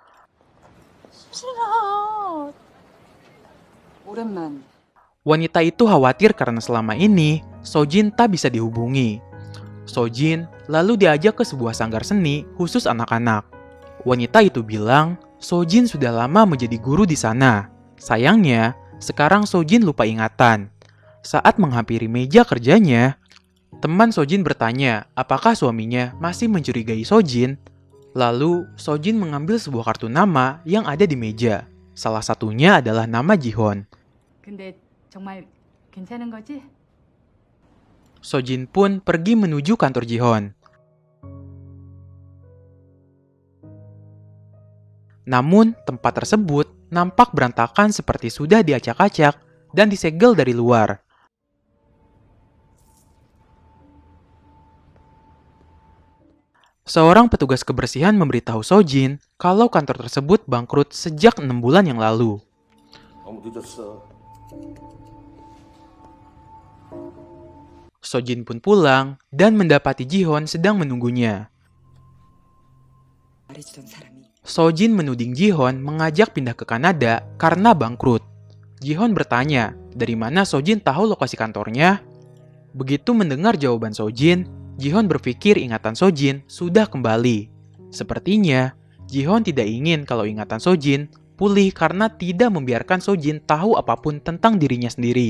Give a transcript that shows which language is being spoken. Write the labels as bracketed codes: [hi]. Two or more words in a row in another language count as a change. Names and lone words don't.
[ko] 싫어. 오랜만. [id] Wanita itu khawatir karena selama ini Sojin tak bisa dihubungi. Sojin lalu diajak ke sebuah sanggar seni khusus anak-anak. Wanita itu bilang Sojin sudah lama menjadi guru di sana. Sayangnya, sekarang Sojin lupa ingatan. Saat menghampiri meja kerjanya, teman Sojin bertanya apakah suaminya masih mencurigai Sojin. Lalu, Sojin mengambil sebuah kartu nama yang ada di meja. Salah satunya adalah nama Ji-Hon. [ko] 근데 정말 괜찮은 거지? [id] Sojin pun pergi menuju kantor Ji-Hon. Namun, tempat tersebut nampak berantakan seperti sudah diacak-acak dan disegel dari luar. Seorang petugas kebersihan memberitahu Sojin kalau kantor tersebut bangkrut sejak 6 bulan yang lalu. [ko] 너무 늦었어. [id] Sojin pun pulang dan mendapati Jihon sedang menunggunya. [ko] 말해주던 사람이 [id] Sojin menuding Jihon mengajak pindah ke Kanada karena bangkrut. Jihon bertanya, dari mana Sojin tahu lokasi kantornya? Begitu mendengar jawaban Sojin, Jihon berpikir ingatan Sojin sudah kembali. Sepertinya, Jihon tidak ingin kalau ingatan Sojin pulih karena tidak membiarkan Sojin tahu apapun tentang dirinya sendiri.